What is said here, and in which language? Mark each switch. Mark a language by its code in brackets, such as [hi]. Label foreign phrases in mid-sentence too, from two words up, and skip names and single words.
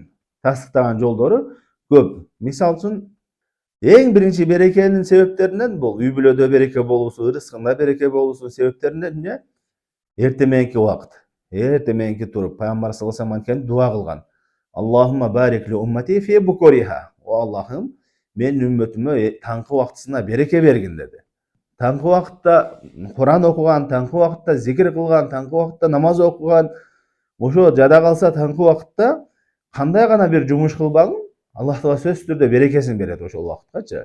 [ky] Тастыктаган жолдору көп. Мисалы үчүн эң биринчи берекенин себептеринен бул үй бүлөдө береке болуусу, ырыскында береке болуусунун себептеринен эмне? Эрте мененки убакыт. Эрте мененки туруп пайгамбар [ar] صلى الله عليه وسلم [ky] дуа кылган. [ar] اللهم بارك لأمتي في بكورها. [ky] О Аллахым, менин үммөтүмө таңкы убактысына береке бергин деди. Таңкы убакытта Куран окуган, таңкы убакытта зикир кылган, таңкы убакытта намаз окуган, ошо жада калса таңкы убакытта кандай гана бир жумуш кылбагын, Аллах Таала сөзсүз түрдө берекесин берет ошол убакыткачы.